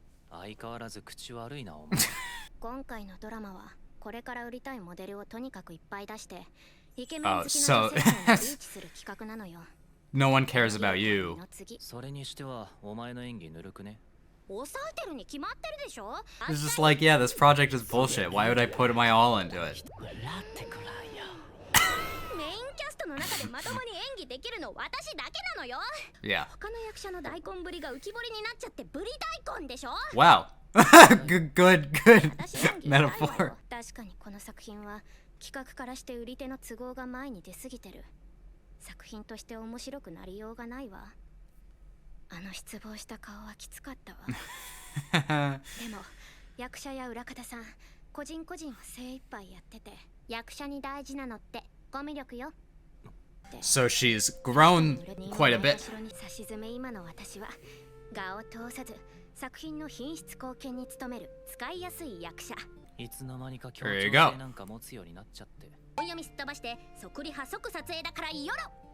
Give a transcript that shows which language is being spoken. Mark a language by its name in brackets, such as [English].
[Japanese] 相変わらず口悪いなお前。今回のドラマはこれから売りたいモデルをとにかくいっぱい出してイケメン好きな女性をリーチする企画なのよ。 [English] No one cares about you. [Japanese] それにしてはお前の演技ぬるくね。抑えてるに決まってるでしょ。 [English] It's just like, yeah, this project is bullshit. Why would I put my all into it? [Japanese] メインキャストの中でまともに演技できるの私だけなのよ。 [English] Yeah. [Japanese] 他の役者の大根ぶりが浮き彫りになっちゃってブリ大根でしょ。 [English] Wow. good metaphor. [Japanese] 確かにこの作品は企画からして売り手の都合が前に出過ぎてる。作品として面白くなりようがないわ。あの失望した顔はきつかったわ。でも役者や裏方さん個人個人は精一杯やってて、役者に大事なのってコミュ力よ。 [English] So she's grown quite a bit. [Japanese] 差し詰め今の私は画を通さず作品の品質貢献に努める使いやすい役者。いつの間にか協調性なんか持つようになっちゃって。本読みすっ飛ばして即リハ即撮影だからよろ。